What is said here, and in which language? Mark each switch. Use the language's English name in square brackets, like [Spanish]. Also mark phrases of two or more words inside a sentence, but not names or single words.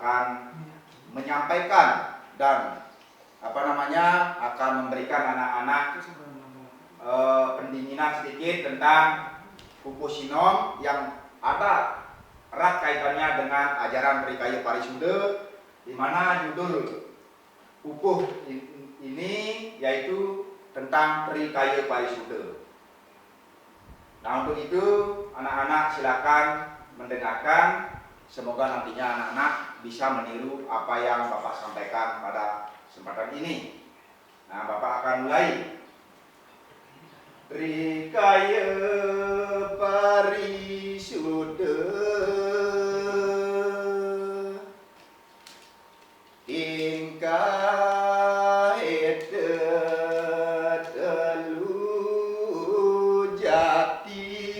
[Indonesian] akan menyampaikan dan akan memberikan anak-anak pendinginan sedikit tentang Pupuh Sinom yang ada erat kaitannya dengan ajaran Trikaya Parisuda, di mana judul Pupuh ini yaitu tentang Trikaya Parisuda. Nah, untuk itu anak-anak silakan mendengarkan. Semoga nantinya anak-anak bisa meniru apa yang Bapak sampaikan pada kesempatan ini. Nah, Bapak akan mulai. [Javanese] Trikaya Parisuda ingkang edet telu jati